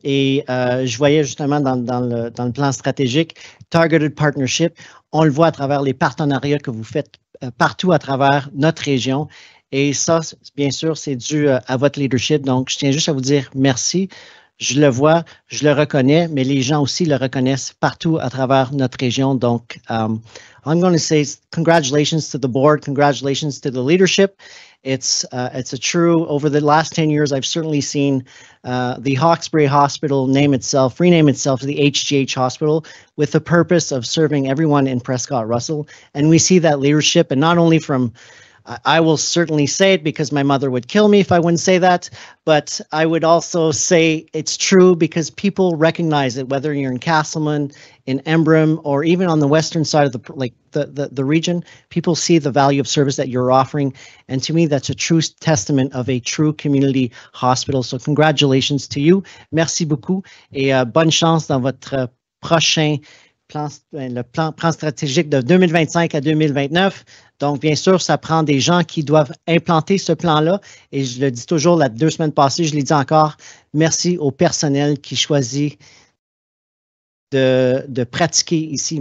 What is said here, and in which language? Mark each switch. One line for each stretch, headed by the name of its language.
French: Et je voyais justement dans le plan stratégique, Targeted Partnership, on le voit à travers les partenariats que vous faites partout à travers notre région. Et ça, bien sûr, c'est dû à votre leadership. Donc, je tiens juste à vous dire merci. Je le vois, je le reconnais, mais les gens aussi le reconnaissent partout à travers notre région.
English: Donc, I'm going to say congratulations to the board, congratulations to the leadership. It's a true, over the last 10 years, I've certainly seen the Hawkesbury Hospital rename itself to the HGH Hospital with the purpose of serving everyone in Prescott Russell. And we see that leadership, and not only from I will certainly say it because my mother would kill me if I wouldn't say that, but I would also say it's true because people recognize it, whether you're in Castleman, in Embrun, or even on the western side of the region, people see the value of service that you're offering. And to me, that's a true testament of a true community hospital. So congratulations to you.
French: Merci beaucoup et bonne chance dans votre prochain le plan stratégique de 2025 à 2029. Donc, bien sûr, ça prend des gens qui doivent implanter ce plan-là. Et je le dis toujours, 2 semaines passées, je l'ai dit encore, merci au personnel qui choisit de pratiquer ici.